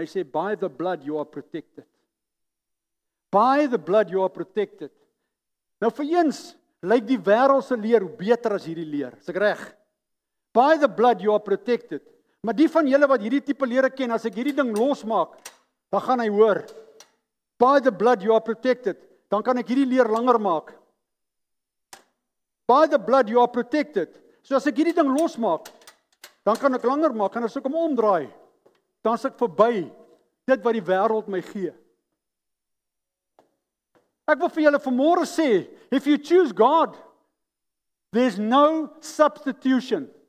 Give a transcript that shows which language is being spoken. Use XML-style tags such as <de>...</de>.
<af>Hy sê,</af> <en>by the blood you are protected. By the blood you are protected.</en> <af>Nou vir eens, lyk die wêreld se leer beter as hierdie leer. Is ek reg?</af> <en>By the blood you are protected.</en> <af>Maar die van julle wat hierdie tipe lere ken, as ek hierdie ding losmaak, dan gaan hy hoor.</af> <en>By the blood you are protected.</en> <af>Dan kan ek hierdie leer langer maak.</af> <en>By the blood you are protected.</en> <af>So as ek hierdie ding losmaak, dan kan ek langer maak. En as ek hom omdraai, dan is ek verby dit wat die wêreld my gee. Ek wil vir julle vanmôre sê,</af> <en>if you choose God, there's no substitution.</en>